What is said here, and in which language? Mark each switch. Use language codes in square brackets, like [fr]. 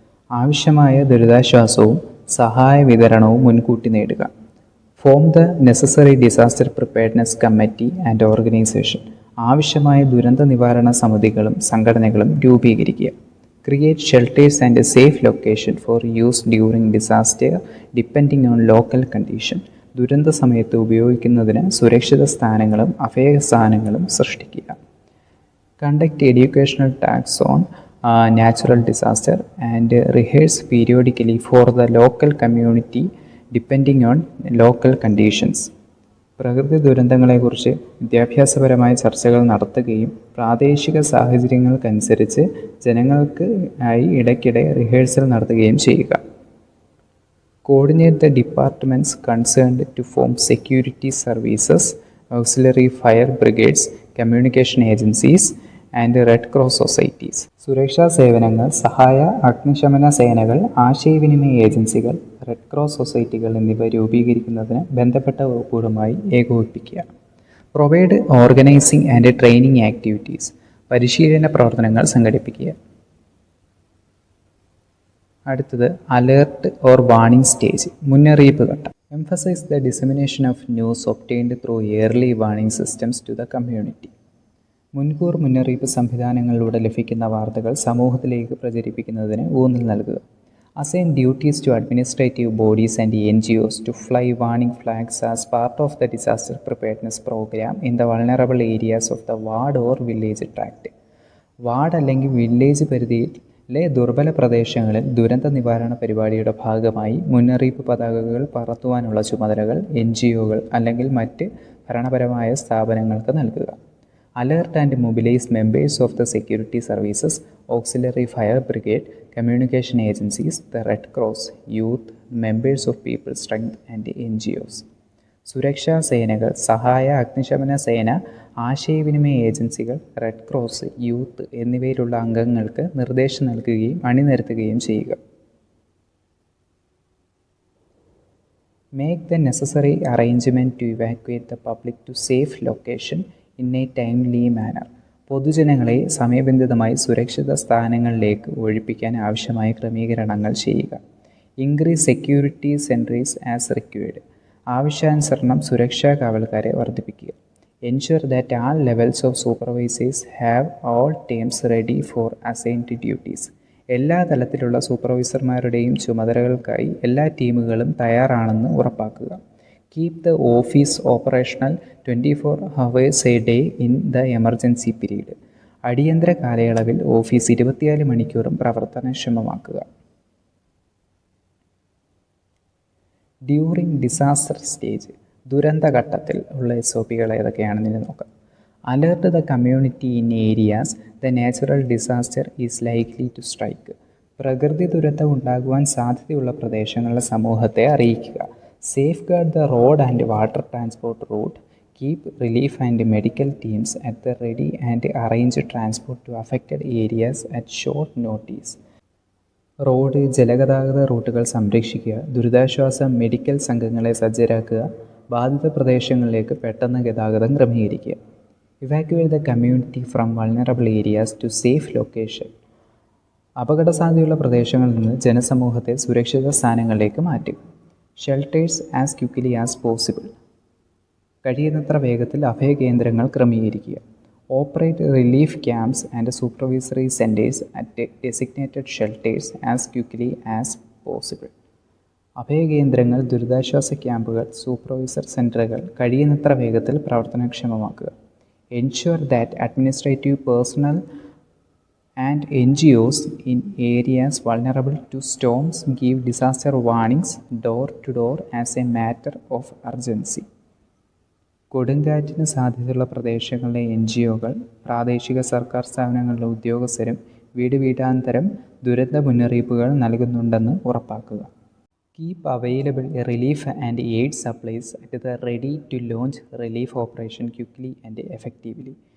[ml] ആവശ്യമായ ദുരിതാശ്വാസവും സഹായ വിതരണവും മുൻകൂട്ടി നേടുക. [en] Form the necessary disaster preparedness committee and organization. [ml] ആവശ്യമായ ദുരന്ത നിവാരണ സമിതികളും സംഘടനകളും രൂപീകരിക്കുക. [en] Create shelters and a safe location for use during disaster depending on local condition. [ml] ദുരന്ത സമയത്ത് ഉപയോഗിക്കുന്നതിന് സുരക്ഷിത സ്ഥാനങ്ങളും അഭയസ്ഥാനങ്ങളും സൃഷ്ടിക്കുക. [en] Conduct educational talks on natural disaster and rehearse periodically for the local community depending on local conditions. [ml] പ്രകൃതി ദുരന്തങ്ങളെക്കുറിച്ച് വിദ്യാഭ്യാസപരമായ ചർച്ചകൾ നടത്തുകയും പ്രാദേശിക സാഹചര്യങ്ങൾക്കനുസരിച്ച് ജനങ്ങൾക്ക് ആയി ഇടയ്ക്കിടെ റിഹേഴ്സൽ നടത്തുകയും ചെയ്യുക. [en] Coordinate the departments concerned to form security services, auxiliary fire brigades, communication agencies and red cross societies. [ml] സുരക്ഷാ സേവനങ്ങൾ, സഹായ അഗ്നിശമന സേനകൾ, ആശയവിനിമയ ഏജൻസികൾ, റെഡ് ക്രോസ് സൊസൈറ്റികൾ എന്നിവ രൂപീകരിക്കുന്നതിന് ബന്ധപ്പെട്ട വകുപ്പുകളുമായി ഏകോപിപ്പിക്കുക. [en] Provide organizing and training activities. [ml] പരിശീലന പ്രവർത്തനങ്ങൾ സംഘടിപ്പിക്കുക. അടുത്തത് [en] alert or warning stage, [ml] മുന്നറിയിപ്പ് ഘട്ടം. [en] Emphasize the dissemination of news obtained through early warning systems to the community. [ml] മുൻകൂർ മുന്നറിയിപ്പ് സംവിധാനങ്ങളിലൂടെ ലഭിക്കുന്ന വാർത്തകൾ സമൂഹത്തിലേക്ക് പ്രചരിപ്പിക്കുന്നതിന് ഊന്നൽ നൽകുക. [en] Assign duties to administrative bodies and NGOs to fly warning flags as part of the disaster preparedness program in the vulnerable areas of the ward or village tract. [ml] Ward അല്ലെങ്കിൽ village പരിധിയിലെ ദുർബല പ്രദേശങ്ങളിൽ ദുരന്ത നിവാരണ പരിപാടിയുടെ ഭാഗമായി മുന്നറിയിപ്പ് പതാകകൾ പറത്തുവാനുള്ള ചുമതലകൾ NGOകൾ അല്ലെങ്കിൽ മറ്റ് ഭരണപരമായ സ്ഥാപനങ്ങൾക്ക് നൽകുക. [en] Alert and mobilize members of the security services, auxiliary fire brigade, communication agencies, the Red Cross, youth, members of people's strength and NGOs. [ml] സുരക്ഷാ സേനകൾ, സഹായ അഗ്നിശമന സേന, ആശയവിനിമയ ഏജൻസികൾ, റെഡ് ക്രോസ്, യൂത്ത് എന്നിവയിലുള്ള അംഗങ്ങൾക്ക് നിർദ്ദേശം നൽകുകയും അണിനിരത്തുകയും ചെയ്യുക. [en] Make the necessary arrangement to evacuate the public to safe location in a timely manner. [ml] പൊതുജനങ്ങളെ സമയബന്ധിതമായി സുരക്ഷിത സ്ഥാനങ്ങളിലേക്ക് ഒഴിപ്പിക്കാൻ ആവശ്യമായ ക്രമീകരണങ്ങൾ ചെയ്യുക. [en] Increase security sentries as required. [ml] ആവശ്യാനുസരണം സുരക്ഷാ കാവൽക്കാരെ വർദ്ധിപ്പിക്കുക. [en] Ensure that all levels of supervisors have all teams ready for assigned duties. [ml] എല്ലാ തലത്തിലുള്ള സൂപ്പർവൈസർമാരുടെയും ചുമതലകൾക്കായി എല്ലാ ടീമുകളും തയ്യാറാണെന്ന് ഉറപ്പാക്കുക. [en] Keep the office operational 24 hours a day in the emergency period. [ml] അടിയന്തര കാലയളവിൽ ഓഫീസ് 24 മണിക്കൂറും പ്രവർത്തനക്ഷമമാക്കുക. [en] during disaster stage, [ml] ദുരന്തഘട്ടത്തിൽ ഉള്ള SOPകൾ ഏതൊക്കെയാണെന്ന് നോക്കാം. [en] Alert the community in areas the natural disaster is likely to strike. [ml] പ്രകൃതി ദുരന്തം ഉണ്ടാകുവാൻ സാധ്യതയുള്ള പ്രദേശങ്ങളിലെ സമൂഹത്തെ അറിയിക്കുക. [en] Safeguard the road and water transport route. Keep relief and medical teams at the ready and arrange transport to affected areas at short notice. [ml] Road, ജലഗതാഗത റൂട്ടുകൾ സംരക്ഷിക്കുക. ദുരിതാശ്വാസ മെഡിക്കൽ സംഘങ്ങളെ സജ്ജരാക്കുക. ബാധിത പ്രദേശങ്ങളിലേക്ക് പെട്ടെന്ന് ഗതാഗതം ക്രമീകരിക്കുക. [en] Evacuate the community from vulnerable areas to safe location. [ml] അപകടസാധ്യതയുള്ള പ്രദേശങ്ങളിൽ നിന്ന് ജനസമൂഹത്തെ സുരക്ഷിത സ്ഥാനങ്ങളിലേക്ക് മാറ്റുക. [en] Shelters as quickly as possible. [ml] കഴിയുന്നത്ര വേഗത്തിൽ അഭയകേന്ദ്രങ്ങൾ ക്രമീകരിക്കുക. [en] Operate relief camps and supervisory centres at designated shelters as quickly as possible. [ml] അഭയകേന്ദ്രങ്ങൾ, ദുരിതാശ്വാസ ക്യാമ്പുകൾ, സൂപ്പർവൈസർ സെൻ്ററുകൾ കഴിയുന്നത്ര വേഗത്തിൽ പ്രവർത്തനക്ഷമമാക്കുക. [en] Ensure that administrative personnel and NGOs in areas vulnerable to storms give disaster warnings door to door as a matter of urgency. [ml] കൊടുങ്കാറ്റിന് സാധ്യതയുള്ള പ്രദേശങ്ങളിലെ NGOകൾ, പ്രാദേശിക സർക്കാർ സ്ഥാപനങ്ങളിലെ ഉദ്യോഗസ്ഥരും വീടാന്തരം ദുരന്ത മുന്നറിയിപ്പുകൾ നൽകുന്നുണ്ടെന്ന് ഉറപ്പാക്കുക. [en] Keep available relief and aid supplies at the ready to launch relief operation quickly and effectively.